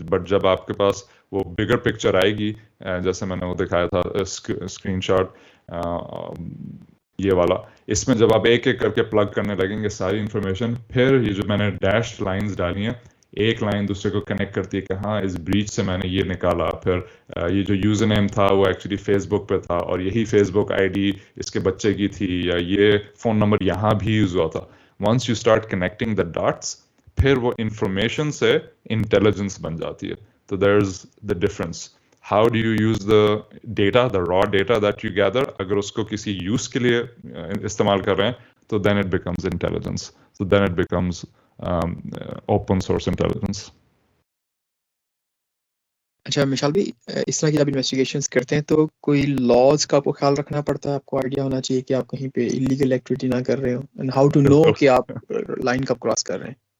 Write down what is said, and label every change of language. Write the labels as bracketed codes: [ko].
[ur] But جب آپ کے پاس وہ بگر پکچر آئے گی, جیسے میں نے وہ دکھایا تھا اسکرین شاٹ یہ والا, اس میں جب آپ ایک ایک کر کے پلگ کرنے لگیں گے ساری انفارمیشن, پھر یہ جو میں نے ڈیش لائنز ڈالی ہیں, ایک لائن دوسرے کو کنیکٹ کرتی ہے کہ ہاں اس بریچ سے میں نے یہ نکالا. پھر یہ جو یوزر نیم تھا وہ ایکچولی فیس بک پہ تھا, اور یہی فیس بک آئی ڈی اس کے بچے کی تھی, یا یہ فون نمبر یہاں بھی یوز ہوا تھا. [en] once you start connecting the dots, [ur] پھر وہ انفارمیشن سے انٹیلیجنس بن جاتی ہے. [en] تو there is the difference. How do you use the data, the raw data that you gather. [ur] اگر اس کو کسی یوز کے لیے استعمال کر رہے ہیں تو [en] Then it becomes intelligence. تو then it becomes open source intelligence. [ur] اچھا مشال بھی, اس طرح کی آپ انویسٹیگیشنز کرتے ہیں تو کوئی لاز کا آپ کو خیال رکھنا پڑتا ہے, آپ کو آئیڈیا ہونا چاہیے کہ آپ کہیں پہ انلیگل ایکٹیویٹی نہ کر رہے ہو, [en] and how to know [ur] کہ آپ لائن کب کراس کر رہے ہیں.